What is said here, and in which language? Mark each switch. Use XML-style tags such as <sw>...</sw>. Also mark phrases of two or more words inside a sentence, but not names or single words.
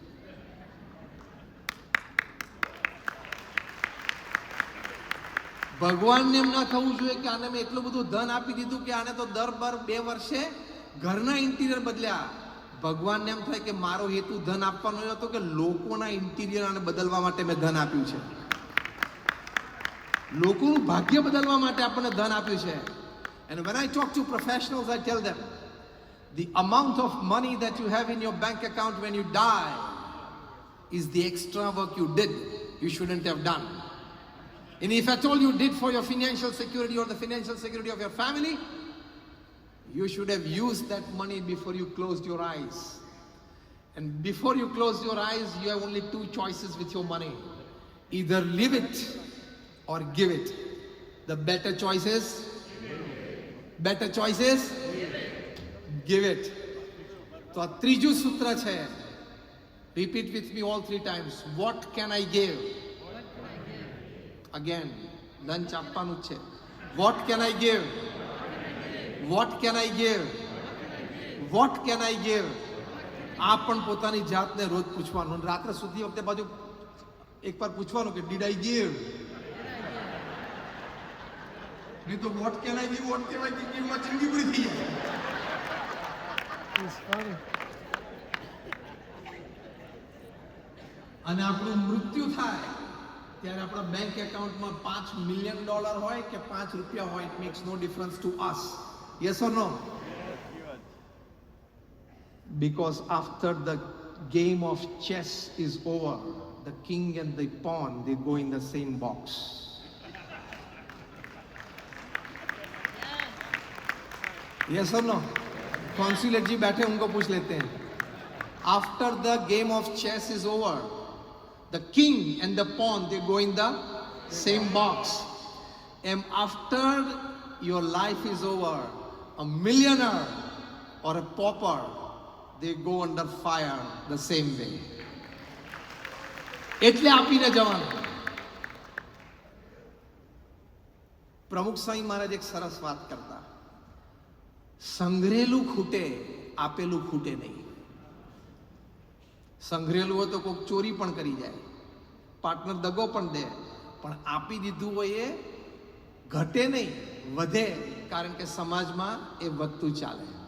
<gu>ભગવાનને એમ ના થવું જોઈએ કે આને મેં એટલું બધું ધન આપી દીધું કે આને તો દર 2 વર્ષે ઘરના ઇન્ટિરિયર બદલ્યા. ભગવાનને એમ થાય કે મારો હેતુ ધન આપવાનો હતો કે લોકોના ઇન્ટિરિયર આને બદલવા માટે મેં ધન આપ્યું છે. લોકોનું ભાગ્ય બદલવા માટે આપણને ધન આપ્યું છે.</gu> <en>And when I talk to professionals, I tell them, the amount of money that you have in your bank account when you die is the extra work you did, you shouldn't have done. And if at all you did for your financial security or the financial security of your family, you should have used that money before you closed your eyes. And before you closed your eyes, you have only 2 choices with your money. Either live it or give it. The better choice is? Better choice is? Give it.</en> <gu>તો આ ત્રીજું સૂત્ર છે.</gu> <en>Repeat with me all 3 times. What can I give? Again,</en> <gu>લંચ આપવાનું જ છે.</gu> <en>What can I give? What can I give? What can I give?</en> <gu>આ પણ પોતાની જાતને રોજ પૂછવાનું. રાત્રે સુધી વખતે બાજુ એકવાર પૂછવાનું કે</gu> <en>did I give?</en> <gu>નહીં તો</gu> <en>what can I give? What can I give?</en> <gu>માં જિંદગી પૂરી થઈ જાય. અને આપણું મૃત્યુ થાય ત્યારે આપણા બેંક એકાઉન્ટમાં $5 મિલિયન હોય કે ₹5 હોય,</gu> <en>it makes no difference to us. Yes or no? Because after the game of chess is over, the king and the pawn, they go in the same box. Yes or no?</en> <hi>कॉन्सुलेट जी बैठे, उनको पूछ लेते हैं.</hi> <en>After the game of chess is over, the king and the pawn, they go in the same box. And after your life is over, a millionaire or a pauper, they go under fire the same way.</en> <gu>એટલે આપીને જવાનું. પ્રમુખ સ્વામી મહારાજ એક સરસ વાત કરતા, સંઘરેલું ખૂટે, આપેલું ખૂટે નહીં. સંઘરેલું હોય તો કોઈક ચોરી પણ કરી જાય, પાર્ટનર દગો પણ દે, પણ આપી દીધું હોય એ ઘટે નહીં, વધે, કારણ કે સમાજમાં એ વધતું ચાલે.</gu>